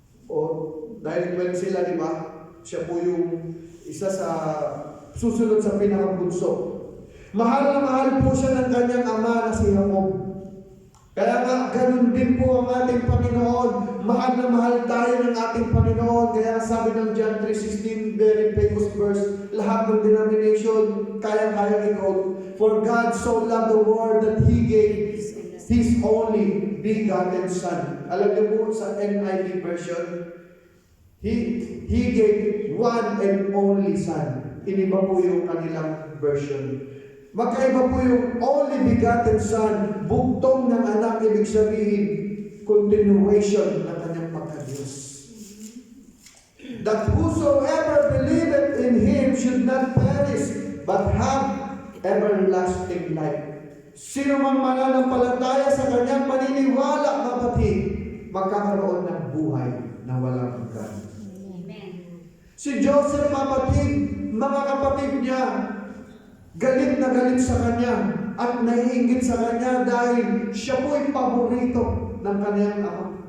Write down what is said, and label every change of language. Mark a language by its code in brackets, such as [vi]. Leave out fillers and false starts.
[tl] O dahil 12 sila, di ba? Siya po yung isa sa susunod sa pinakabunso. Mahal na mahal po siya ng kanyang ama na si Jacob. Kaya nga, ganun din po ang ating Panginoon. Mahal na mahal tayo ng ating Panginoon. Kaya sabi ng John 3:16, [en] very famous verse, [tl] lahat ng denomination, kaya-kaya i-quote, [en] for God so loved the world that He gave His only begotten Son. [tl] Alam niyo po sa [en] NIV version, He gave one and only Son. [tl] Iniba po yung kanilang version. Magkaiba po yung [en] only begotten Son, [tl] bugtong ng anak, ibig sabihin, continuation ng kanyang pagka-Diyos. [en] That whosoever believeth in Him should not perish, but have everlasting life. [tl] Sino mang mananampalataya sa kanyang paniniwala, kapatid, magkakaroon ng buhay na walang hanggan. Si Joseph, kapatid, mga kapatid niya, galit na galit sa kanya at naiinggit sa kanya dahil siya po'y paborito ng kanyang ama.